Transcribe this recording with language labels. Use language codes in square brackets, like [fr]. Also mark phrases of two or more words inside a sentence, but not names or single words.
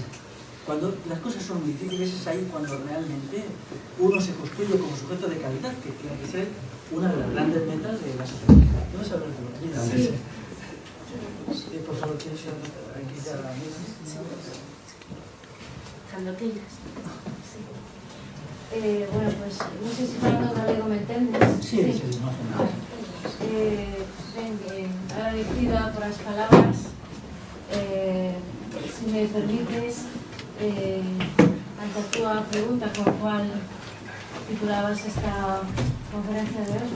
[es] Cuando las cosas son muy difíciles es ahí cuando realmente uno se construye como sujeto de calidad, que tiene que ser una de las grandes metas de la sociedad. ¿Vamos a hablar de lo que sí. Por favor, ¿quieres aquí ya la mesa? Cuando quieras. Sí. Bueno, pues no sé si [gl] falando galego me entendes. [es] Sí, sí, más o menos. [gl] Ben, agradecida por as palabras. Se me permites, ante a túa pregunta con cual titulabas esta conferencia de hoxe, ¿no?